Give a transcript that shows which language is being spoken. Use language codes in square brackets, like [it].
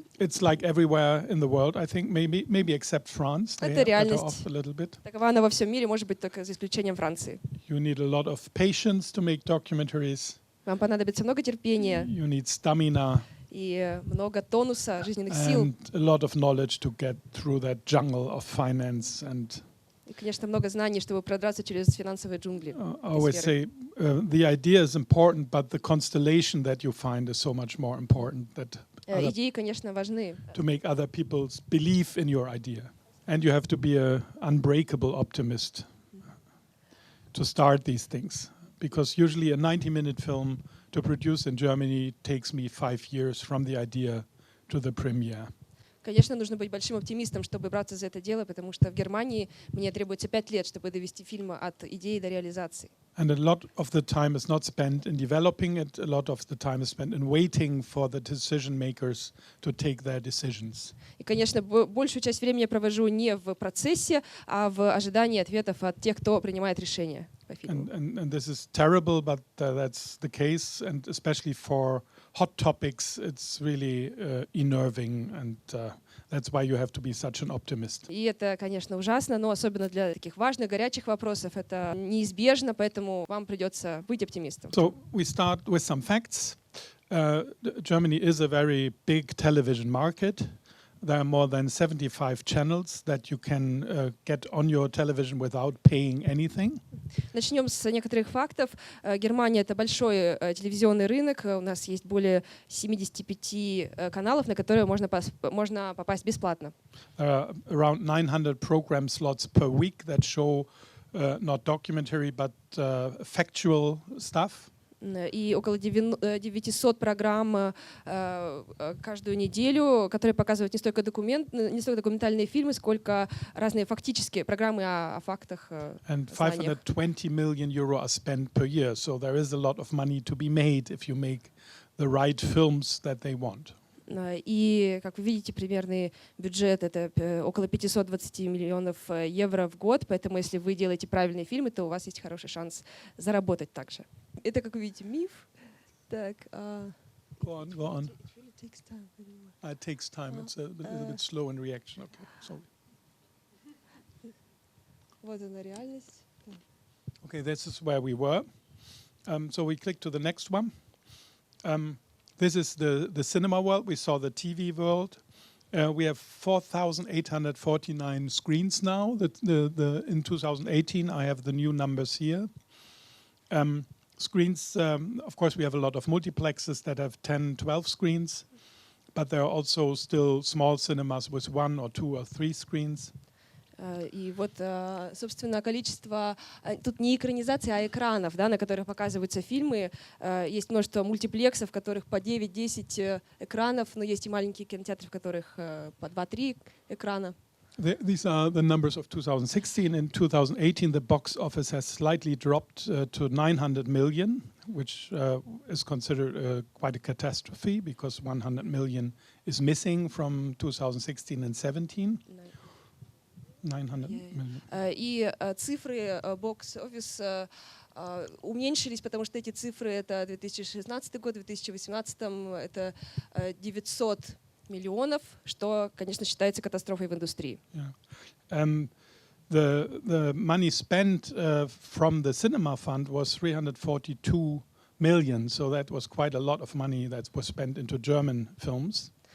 [en] It's like everywhere in the world, I think, maybe except France. They [ru] Это [en] are [ru] реальность. [en] off a little bit. [ru] Такова она во всем мире, может быть, только за исключением Франции. [en] You need a lot of patience to make documentaries. [ru] Вам понадобится много терпения [en] You need stamina [ru] и много тонуса, жизненных сил. [en] and a lot of knowledge to get through that jungle of finance and. [ru] И, конечно, много знаний, чтобы продраться через финансовые джунгли. [en] I always say the idea is important, but the constellation that you find is so much more important. That [ru] Идеи, конечно, важны. [en] to make other people believe in your idea, and you have to be an unbreakable optimist to start these things. Because usually a 90-minute film to produce in Germany takes me 5 years from the idea to the premiere. [ru] Конечно, нужно быть большим оптимистом, чтобы браться за это дело, потому что в Германии мне требуется 5 лет, чтобы довести фильм от идеи до реализации. [en] And a lot of the time is not spent in developing it, a lot of the time is spent in waiting for the decision makers to take their decisions. [ru] И, конечно, большую часть времени я провожу не в процессе, а в ожидании ответов от тех, кто принимает решения по фильму. [en] And this is terrible, but that's the case, and especially for hot topics, it's really enerving, and that's why you have to be such an optimist. [ru] И это, конечно, ужасно, но особенно для таких важных, горячих вопросов это неизбежно, поэтому вам придется быть оптимистом. [en] So we start with some facts. Germany is a very big television market. There are more than 75 channels that you can get on your television without paying anything. [ru] Начнем с некоторых фактов. Германия — это большой телевизионный рынок. У нас есть более 75 каналов, на которые можно попасть бесплатно. [en] Around 900 program slots per week that show not documentary but factual stuff. [ru] И около 900 программ каждую неделю, которые показывают не столько документальные фильмы, сколько разные фактические программы о фактах. [en] And 520 million euro are spent per year, so there is a lot of money to be made if you make the right films that they want. [ru] И, как вы видите, примерный бюджет — это около 520 миллионов евро в год, поэтому если вы делаете правильные фильмы, то у вас есть хороший шанс заработать также. Это, как вы видите, миф. Так. [en] Go on. It takes time. It's a little bit slow in reaction. Okay, sorry. [ru] Вот она реальность. [en] Okay, this is where we were. So we click to the next one. This is the cinema world. We saw the TV world. We have 4,849 screens now. In 2018, I have the new numbers here. Screens, of course, we have a lot of multiplexes that have 10, 12 screens, but there are also still small cinemas with 1 or 2 or 3 screens. [ru] И вот, собственно, количество, тут не экранизации, а экранов, да, на которых показываются фильмы. Есть множество мультиплексов, в которых по 9-10 экранов, но есть и маленькие кинотеатры, в которых по 2-3 экрана. [en] These are the numbers of 2016. In 2018, the box office has slightly dropped to 900 million, which is considered quite a catastrophe because 100 million is missing from 2016 and 17. 900 million. [ru] И цифры бокс-офис уменьшились, потому что эти цифры — это 2016 год, 2018 это 900 миллионов, что, конечно, считается катастрофой в индустрии. [en] The money spent from the cinema fund was 342 million, so that was quite a lot of money that was spent into German films.